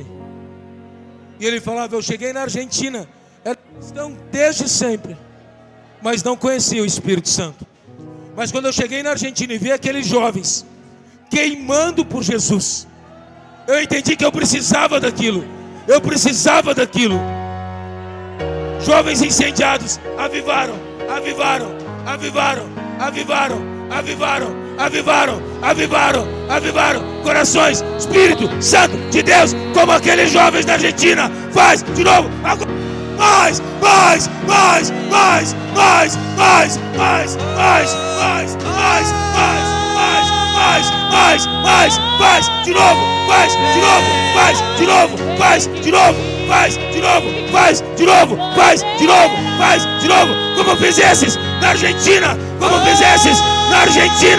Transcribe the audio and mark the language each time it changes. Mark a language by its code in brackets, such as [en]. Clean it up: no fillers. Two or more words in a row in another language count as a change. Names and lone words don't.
[pt] E ele falava: eu cheguei na Argentina, era cristão desde sempre, mas não conhecia o Espírito Santo. Mas quando eu cheguei na Argentina e vi aqueles jovens queimando por Jesus, eu entendi que eu precisava daquilo. Eu precisava daquilo. Jovens incendiados avivaram, avivaram, avivaram, avivaram, avivaram, avivaram, avivaram, avivaram corações. Espírito Santo de Deus, como aqueles jovens da Argentina, faz de novo agora. Mais, mais, mais, mais, mais, mais, mais, mais, mais, mais, mais, mais, mais, faz de novo, faz de novo, faz de novo, faz de novo, faz de novo, faz de novo, faz de novo, faz de novo, como fizesses na Argentina, como fizesses na Argentina.